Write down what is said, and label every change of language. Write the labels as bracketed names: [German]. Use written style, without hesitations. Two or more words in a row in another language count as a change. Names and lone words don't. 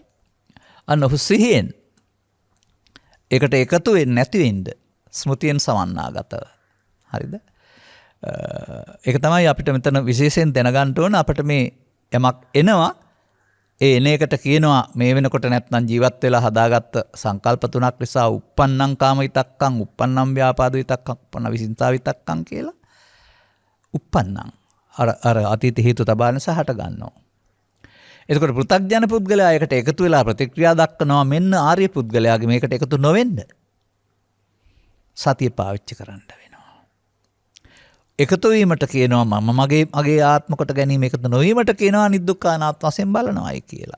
[Sinhala] අන්න ඔහු සිහියෙන් ඒකට එකතු වෙන්නේ නැති වෙන්න ස්මෘතියෙන් සමන්නාගතව. හරිද? ඒක තමයි අපිට මෙතන විශේෂයෙන් දැනගන්න ඕන. අපිට මේ යමක් එනවා, ඒ එන එකට කියනවා මේ වෙනකොට නැත්නම් ජීවත් වෙලා හදාගත්ත සංකල්ප තුනක් නිසා [Pali] uppannam kama vitakkan, uppannam vyapada vitakkan, uppannam visinta vitakkan [Sinhala] කියලා. uppannam අර අතීත හේතු තබාන සහ හට ගන්නවා. එතකොට පෘථග්ජන පුද්ගලයා එකට එකතු වෙලා ප්‍රතික්‍රියා දක්වනවා. මෙන්න ආර්ය පුද්ගලයාගේ මේකට එකතු නොවෙන්න සතිය පාවිච්චි කරන්න වෙනවා. එකතු වීමට කියනවා මම මගේ ආත්ම කොට ගැනීම, එකතු නොවීමට කියනවා අනිදුක්ඛ අනාත්ම වශයෙන් බලනවායි කියලා.